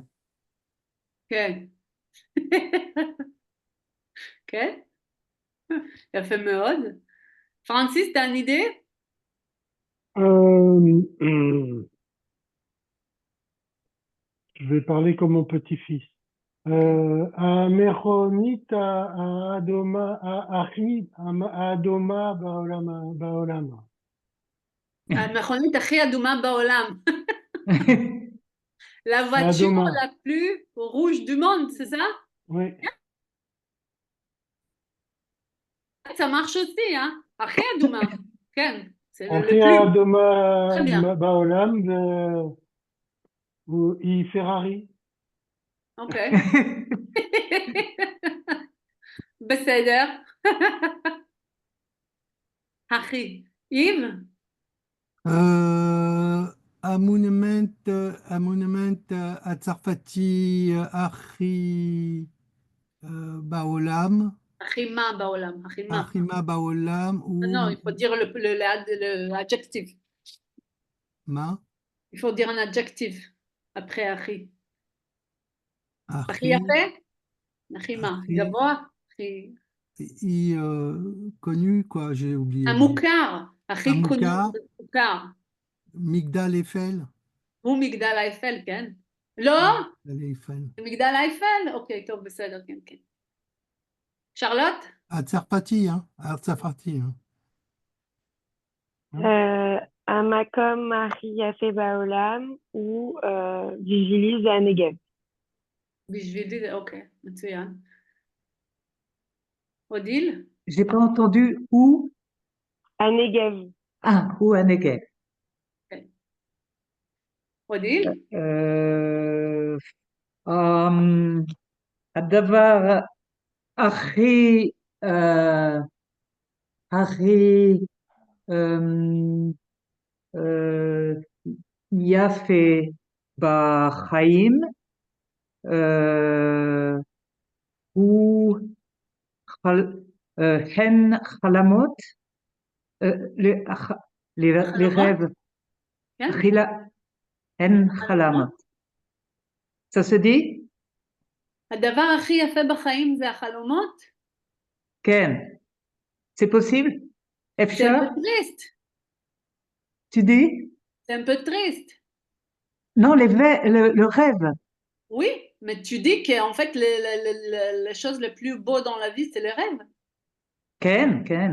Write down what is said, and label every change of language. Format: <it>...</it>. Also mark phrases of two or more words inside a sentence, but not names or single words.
<he>כן. כן? יפה מאוד. פרנסיס,</he> <fr>tu as une idée? Je vais parler comme mon petit-fils.</fr> <he>המכונית אדומה הכי אדומה בעולם. המכונית הכי אדומה בעולם.</he> <fr>La voiture Adoma. la plus rouge du monde, c'est ça? Oui. ça marche aussi, hein.</fr> <he>אחי אדומה, כן,</he> <fr>c'est le הכי plus. האדומה Très bien.</fr> <he>בעולם היא פרארי. Ok. בסדר. אחי. Yves? המונומנט הצרפתי הכי בעולם, הכי מה בעולם? הכי מה? הכי מה בעולם הוא...</he> <fr>Non, il faut dire l'adjectif.</fr> <he>מה?</he> <fr>Il faut dire un adjectif après הכי.</fr> <he>הכי הכי, יפה? הכי מה? הכי, גבוה? הכי...</he> <fr>היא connu, quoi, j'ai oublié.</fr> <he>המוכר. הכי המוכר. מוכר. מגדל אפל. הוא מגדל האייפל, כן? לא? מגדל אפל. מגדל האייפל? אוקיי, טוב, בסדר, כן, כן. שרלוט? הצרפתי, הצרפתי. המקום הכי יפה בעולם הוא בשבילי זה הנגב. בשבילי זה, אוקיי, מצוין. אודיל?</he> <fr>J'ai pas entendu où. הנגב. Ah, où à Negev.</fr> <he>אודיל? הדבר הכי יפה בחיים הוא הן חלומות, לרב, הן חלומות.</he> <fr>Ça se dit?</fr> <he>הדבר הכי יפה בחיים זה החלומות? כן.</he> <fr>C'est possible? C'est</fr> <he>אפשר?</he> <fr>un peu triste. Tu dis? C'est un peu triste. Non, le rêve. Oui, mais tu dis qu'en fait, les choses les plus beaux dans la vie, c'est les rêves.</fr> <he>כן, כן.</he>